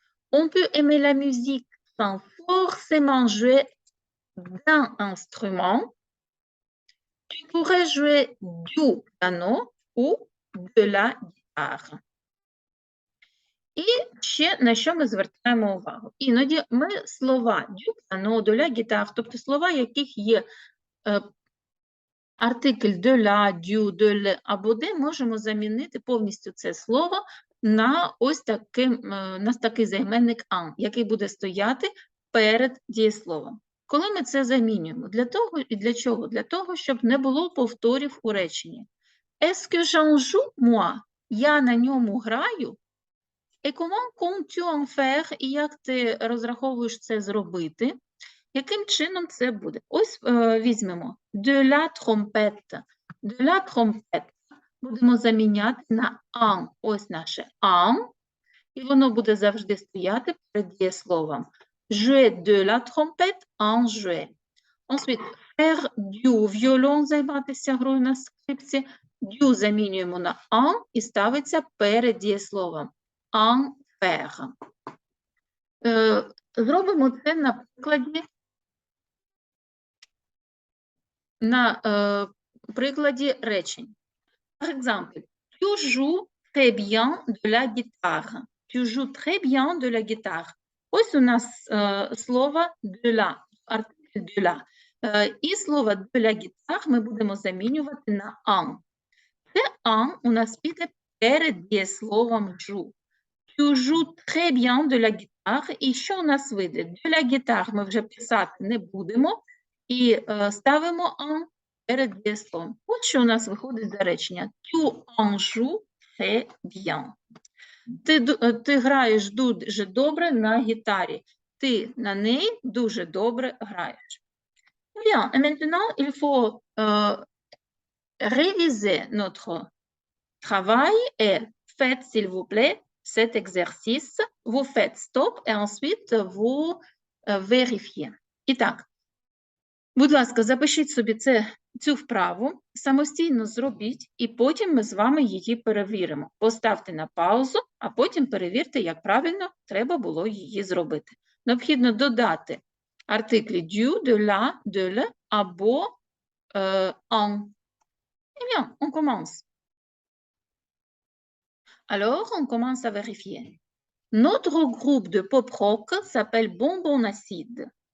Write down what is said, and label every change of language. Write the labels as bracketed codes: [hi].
[fr] On peut aimer la musique sans forcément jouer d'un instrument. Tu pourrais jouer du piano ou de la guitare. [uk] І ще на що ми звертаємо увагу. Іноді ми слова du piano, de la guitare, тобто слова, яких є артикль de la, du, de le або de, можемо замінити повністю це слово на ось такий займенник «un», який буде стояти перед дієсловом. Коли ми це замінюємо? Для того і для чого? Для того, щоб не було повторів у реченні. [fr] Est-ce que j'en joue, moi? [uk] Я на ньому граю? [fr] Et comment comptes-tu en faire? [uk] І як ти розраховуєш це зробити? Яким чином це буде? Ось візьмемо de la trompette. De la trompette будемо заміняти на un. Ось наше un. І воно буде завжди стояти перед дієсловом. [fr] Jouer de la trompette, en jouer. Ensuite, faire du violon, [uk] займатися грою на скрипці. Du замінюємо на en і ставиться перед дієсловом. [fr] En faire. [uk] Зробимо це на прикладі речень. [fr] Par exemple, tu joues très bien de la guitare. Tu joues très bien de la guitare. [uk] Ось у нас слово de la, артикль de la. І слово de la guitare ми будемо замінювати на en. Це un у нас піде перед дієсловом joue. [fr] Tu joues très bien de la guitare. [uk] І що у нас вийде? De la guitare ми вже писати не будемо. І ставимо un перед дієсловом. От що у нас виходить за речення. [fr] Tu en joues très bien. [uk] Ти граєш дуже добре на гітарі. Ти на неї дуже добре граєш. [fr] Bien, et maintenant, il faut réviser notre travail et faites, s'il vous plaît, cet exercice. Vous faites stop et ensuite vous vérifiez. [uk] І так, будь ласка, запишіть собі цю вправу, самостійно зробіть, і потім ми з вами її перевіримо. Поставте на паузу, а потім перевірте, як правильно треба було її зробити. Необхідно додати артиклі du, de la, de le або en. [fr] Eh bien, on commence. Alors, on commence à vérifier. Notre groupe de pop-rock s'appelle Bonbon Acide.